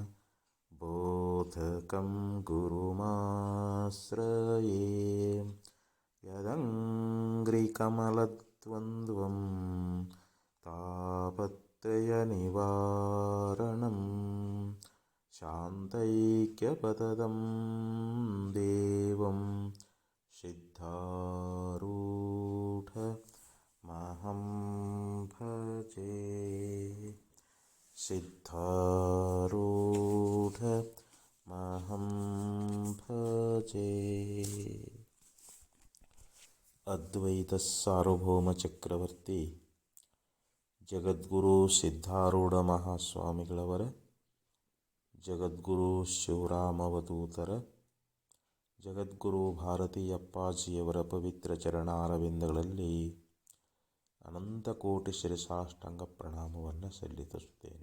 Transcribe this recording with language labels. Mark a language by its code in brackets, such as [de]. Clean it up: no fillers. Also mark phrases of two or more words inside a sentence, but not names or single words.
[sa] बोधकं गुरुमाश्रये यदङ्घ्रिकमलद्वन्द्वं तापत्रयनिवारणं शान्तैक्यपदं देवं सिद्धारूढमहं भजे। सिद्धारूढमहं भजे। [kn] ಅದ್ವೈತ ಸಾರ್ವಭೌಮ ಚಕ್ರವರ್ತಿ ಜಗದ್ಗುರು ಸಿದ್ಧಾರೂಢ ಮಹಾಸ್ವಾಮಿಗಳವರ, ಜಗದ್ಗುರು ಶಿವರಾಮವಧೂತರ, ಜಗದ್ಗುರು ಭಾರತೀ ಅಪ್ಪಾಜಿಯವರ ಪವಿತ್ರ ಚರಣಾರವಿಂದಗಳಲ್ಲಿ ಅನಂತಕೋಟಿ ಶಿರಸಾಷ್ಟಾಂಗ ಪ್ರಣಾಮವನ್ನು ಸಲ್ಲಿಸುತ್ತೇನೆ.